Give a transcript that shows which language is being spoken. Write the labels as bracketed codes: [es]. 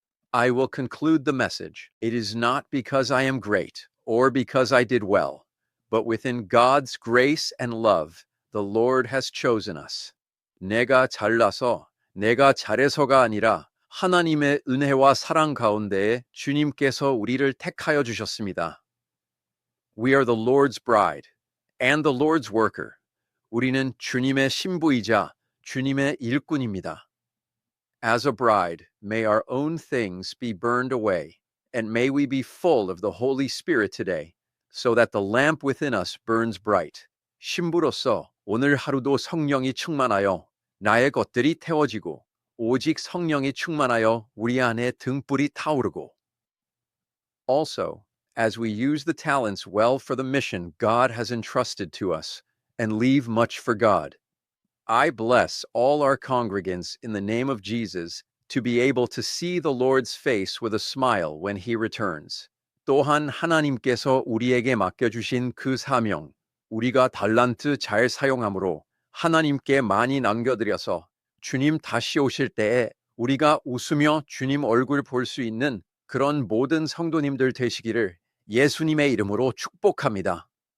[en] I will conclude the message. It is not because I am great or because I did well, but within God's grace and love, the Lord has chosen us. [ko] 내가 잘나서, 내가 잘해서가 아니라 하나님의 은혜와 사랑 가운데에 주님께서 우리를 택하여 주셨습니다. [en] We are the Lord's bride and the Lord's worker. [ko] 우리는 주님의 신부이자 주님의 일꾼입니다. [en] As a bride, may our own things be burned away, and may we be full of the Holy Spirit today, so that the lamp within us burns bright. [ko] 신부로서 오늘 하루도 성령이 충만하여 나의 것들이 태워지고 오직 성령이 충만하여 우리 안에 등불이 타오르고. [en] Also, as we use the talents well for the mission God has entrusted to us, and leave much for God, I bless all our congregants in the name of Jesus to be able to see the Lord's face with a smile when He returns. [ko] 또한 하나님께서 우리에게 맡겨주신 그 사명, 우리가 달란트 잘 사용함으로 하나님께 많이 남겨드려서 주님 다시 오실 때에 우리가 웃으며 주님 얼굴 볼 수 있는 그런 모든 성도님들 되시기를 예수님의 이름으로 축복합니다.